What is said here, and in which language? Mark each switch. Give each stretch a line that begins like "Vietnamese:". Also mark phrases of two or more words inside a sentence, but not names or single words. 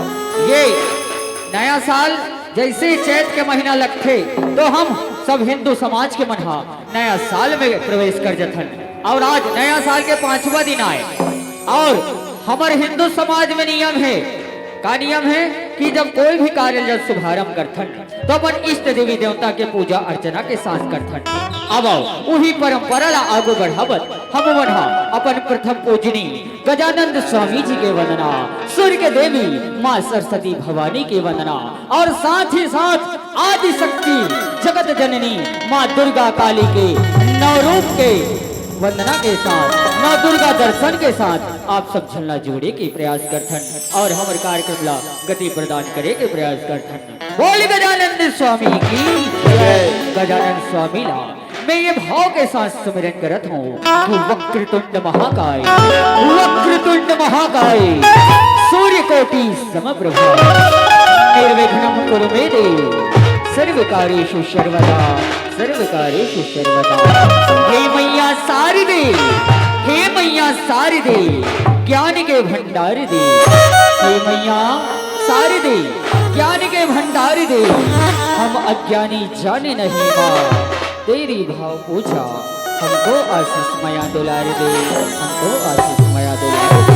Chhattisgarhi: ये नया साल जैसे चैत के महीना लगते तो हम सब हिंदू समाज के मन नया साल में प्रवेश कर जथन। और आज नया साल के 5वां दिन आए और हमारे हिंदू समाज में नियम है। का नियम है कि जब कोई भी कार्य जब शुभारंभ करथन तो अपन इष्ट देवी देवता के पूजा अर्चना के साथ करथन। अब आओ वही परंपरा ला आगू बढ़ावत हम बढ़ा अपन प्रथम पूजनी गजानंद स्वामी जी के वंदना, सूर्य के देवी माँ सरस्वती भवानी के वंदना और साथ ही साथ आदि शक्ति जगत जननी माँ दुर्गा काली के नवरूप के वंदना के साथ माँ दुर्गा दर्शन के साथ आप सब झलना जोड़े के प्रयास करथन और हमारे कार्यक्रम ला गति प्रदान करे के प्रयास करथन। बोल गजानंद स्वामी की जय। गजानंद स्वामी ला मैं ये भाव के साथ सुमिरन करत हूँ।
Sanskrit: वक्रतुंड महाकाय, वक्रतुंड महाकाय, सूर्य कोटि समप्रभा, निर्विघ्नं कुरु मे देव, सर्वकार्येषु सर्वदा, सर्वकार्येषु सर्वदा।
Chhattisgarhi: हे मैया शारदे, हे मैया शारदे, ज्ञान के भंडार दे। हे मैया शारदे, ज्ञान के भंडार दे। हम अज्ञानी जाने नहीं माँ, तेरी भाव पूजा हमको आशीष माया दुलार दे, हमको आशीष माया दुलार दे।